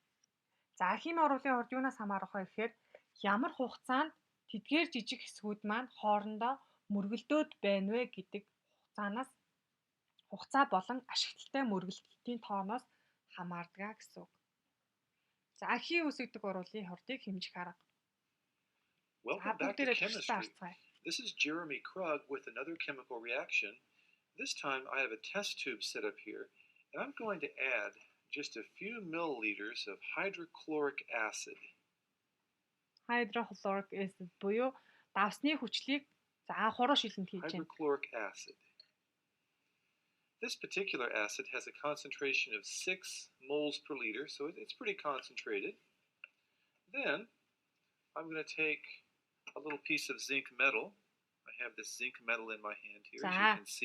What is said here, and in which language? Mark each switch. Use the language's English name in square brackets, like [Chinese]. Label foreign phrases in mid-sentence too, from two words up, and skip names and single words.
[Mongolian] За химийн урвалын хурд юунаас хамаарах вэ гэхээр ямар хугацаанд тэдгээр жижиг хэсгүүд маань хоорондоо мөргөлдөөд байна вэ гэдэг хугацаа болон ашигтай мөргөлдөлтийн тооноос хамаардаг гэсэн үг. За хий үүсгдэг урвалын хурдыг хэмжих арга. [English] Welcome back to chemistry. This is Jeremy Krug with another chemical reaction. This time I have a test tube set up here, and I'm going to add just a few milliliters of hydrochloric acid. Hydrochloric acid [Mongolian] буюу давсны хүчлийг хуруу шилэнд хийж байна. [English] Hydrochloric acid. This particular acid has a concentration of 6 moles per liter, so it's pretty concentrated. Then I'm going to take a little piece of zinc metal. I have this zinc metal in my hand here, as you can see.